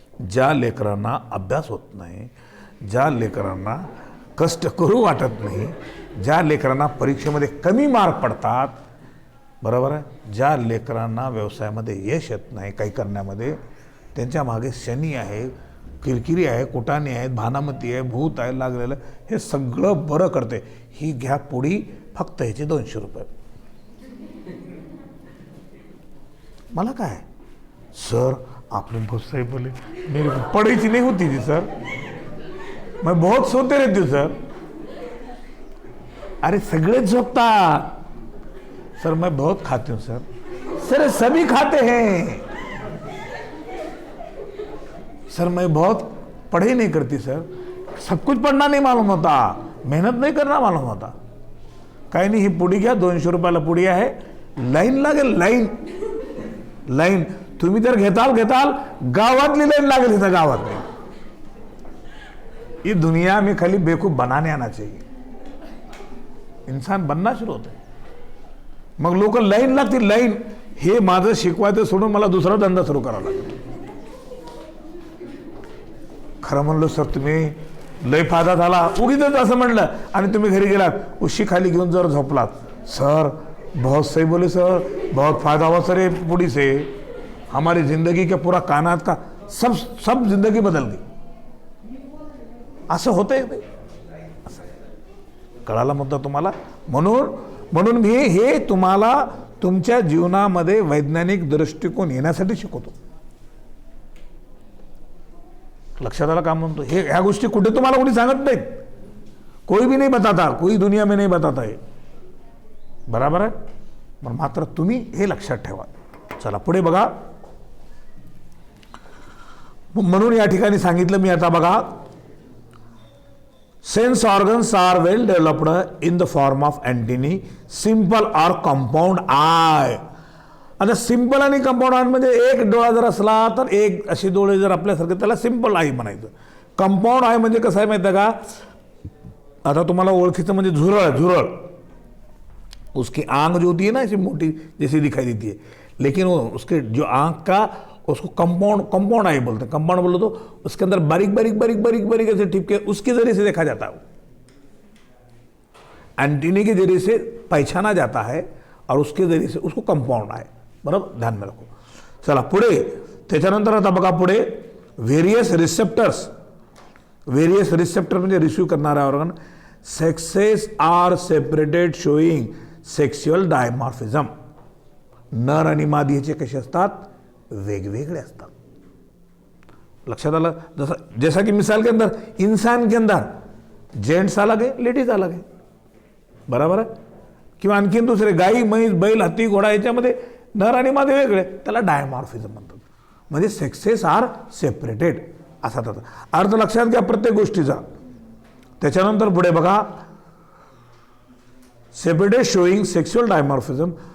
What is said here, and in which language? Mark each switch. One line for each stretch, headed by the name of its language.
Marathi: ज्या लेकरांना अभ्यास होत नाही, ज्या लेकरांना कष्ट करू वाटत नाही, ज्या लेकरांना परीक्षेमध्ये कमी मार्क पडतात, बरोबर आहे, ज्या लेकरांना व्यवसायामध्ये यश येत नाही काही करण्यामध्ये, त्यांच्या मागे शनी आहे, किरकिरी आहे, कुटाणी आहेत, भानामती आहे, भूत आहे लागलेलं, हे सगळं बरं करते. ही घ्या पुडी, फक्त ह्याचे 200 रुपये. मला काय सर,
Hindi: आपने बहुत सही बोले, मेरे को पढ़ी नहीं होती थी सर, मैं बहुत सोते रहती हूँ सर.
Marathi: अरे सगळे झोपतात सर,
Hindi: मैं बहुत खाती हूँ सर. सर सभी खाते हैं, सर मैं बहुत पढ़ाई नहीं करती सर, सब कुछ पढ़ना नहीं मालूम होता, मेहनत नहीं करना मालूम होता.
Marathi: काही नाही, ही पुडी घ्या, 200 रुपयाला पुडी आहे, लाईन लागेल, लाईन लाईन. तुम्ही जर घेताल गावातली लाईन लागेल इथं गावात.
Hindi: ये दुनिया में खाली बेवकूफ बनाने आना चाहिए, इंसान बनना शुरू होते.
Marathi: मग लोक लाईन लागतील, लाईन. हे माझं शिकवायचं सोडून मला दुसरा धंदा सुरू करावा लागेल. खरं म्हणलो सर तुम्ही लय फायदा झाला, उगीच असं म्हणलं आणि तुम्ही घरी गेलात, उशी खाली घेऊन जर झोपलात,
Hindi: सर बहुत सही बोले सर, बहुत फायदा हुआ सर ये पूड़ी से, हमारी जिंदगी का पूरा कायनात का सब जिंदगी बदल गई.
Marathi: असं होतंय ते. कळाला मुद्दा तुम्हाला. म्हणून मी हे तुम्हाला तुमच्या जीवनामध्ये वैज्ञानिक दृष्टिकोन येण्यासाठी शिकवतो. लक्षात आला का म्हणतो. ह्या गोष्टी कुठे तुम्हाला कोणी सांगत नाहीत,
Hindi: कोई भी नहीं बताता, कोई दुनिया में नहीं बताता है.
Marathi: बराबर आहे. पण मात्र तुम्ही हे लक्षात ठेवा. चला पुढे बघा. म्हणून या ठिकाणी सांगितलं मी आता बघा,
English: Sense organs are well developed in the form of antennae, simple or compound eye.
Marathi: आता सिंपल आणि कंपाऊंड आय म्हणजे एक डोळा जर असला तर एक अशी डोळे जर आपल्यासारखे, त्याला सिंपल आय म्हणायचं. कंपाऊंड आय म्हणजे कसं आहे माहिती आहे का, आता तुम्हाला ओळखीचं म्हणजे झुरळ,
Hindi: उसकी आंख जो होती है ना ऐसी मोटी जैसी दिखाई देती है, लेकिन वो उसके जो आंख का उसको कंपाउंड आई बोलते हैं. कंपाउंड बोलो तो उसके अंदर बारीक ऐसे टिपके, उसके जरिए से देखा जाता है. एंटीने के जरिए से पहचाना जाता है और उसके जरिए से उसको कंपाउंड आहे.
Marathi: बरोबर,
Hindi: ध्यान में रखो.
Marathi: चला पुढे. त्याच्यानंतर आता बघा पुढे व्हेरियस रिसेप्टर्स. व्हेरियस रिसेप्टर म्हणजे रिसीव्ह करणारा organ.
English: Sexes are separated showing sexual dimorphism.
Marathi: नर आणि मादी ह्याचे कसे असतात, वेगवेगळे असतात. लक्षात आलं.
Hindi: जैसा कि मिसाल के अंदर इंसान के अंदर जेंट्स अलग है, लेडीज अलग है.
Marathi: बराबर आहे. किंवा आणखीन दुसरे गाई, म्हैस, बैल, हत्ती, घोडा याच्यामध्ये नर आणि मादी वेगळे, त्याला डायमॉर्फिझम म्हणतात. म्हणजे
English: sexes are separated
Marathi: असा त्याचा अर्थ लक्षात घ्या प्रत्येक गोष्टीचा. त्याच्यानंतर पुढे बघा,
English: Separated showing sexual dimorphism.